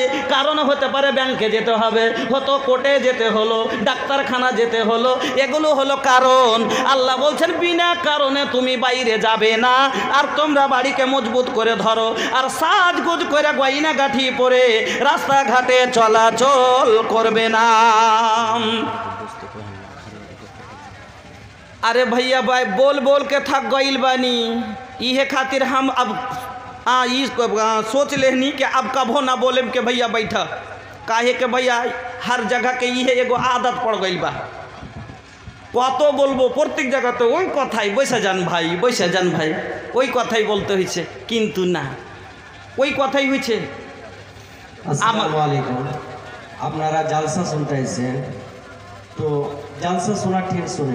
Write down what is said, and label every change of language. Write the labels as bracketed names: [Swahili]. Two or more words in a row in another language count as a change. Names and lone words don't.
[Bangla] কারণ হতে পারে ব্যাংকে যেতে হবে, হতো কোর্টে যেতে হলো, ডাক্তারখানা যেতে হলো, এগুলো হলো কারণ। আল্লাহ বলছেন, বিনা কারণে তুমি বাইরে যাবে না। আর তোমরা বাড়িকে মজবুত করে ধরো, আর সাজগুজ করে গয়না গাঠি পরে রাস্তাঘাটে চলাচল করবে না। [Bhojpuri] अरे भैया भाई बोल बोल के थक गईल बानी, इहे खातिर हम अब सोच लेनी कि अब कभो ना बोले के भैया बैठा। काहे के भैया हर जगह के इहे एगो आदत पड़ गईल बा। [Bangla] কত বলবো, প্রত্যেক জায়গাতে ওই কথাই, বসে যান ভাই, বসে যান ভাই, ওই কথাই বলতে হয়েছে। কিন্তু না, ওই কথাই হয়েছে। আসসালামু আলাইকুম। আপনারা জালসা শুনতে এসেছেন, তো জালসা শোনা ঠিক শুনেন।